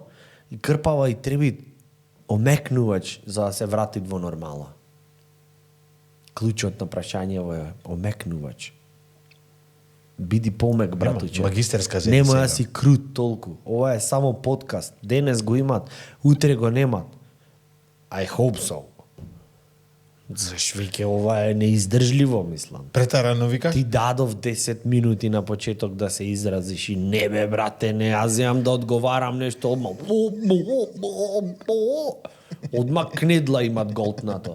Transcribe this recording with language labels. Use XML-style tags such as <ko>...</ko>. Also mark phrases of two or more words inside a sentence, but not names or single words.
<mk>И крпава и треби омекнувач за да се врати во нормала. Клучот на прашањето е омекнувач. Биди помек, братуче. магистерска Нема сега. да си крут толку. Ова е само подкаст. Денес го имат, утре го немат.</mk> <en>I hope so.</en> <mk>Зашто веќе ова е неиздржливо, мислам. Претарано викаш? Ти дадов 10 минути на почеток да се изразиш и не бе, брате, не, аз земам да одговарам нешто одма. Одма кнедла имат голтнато.</mk>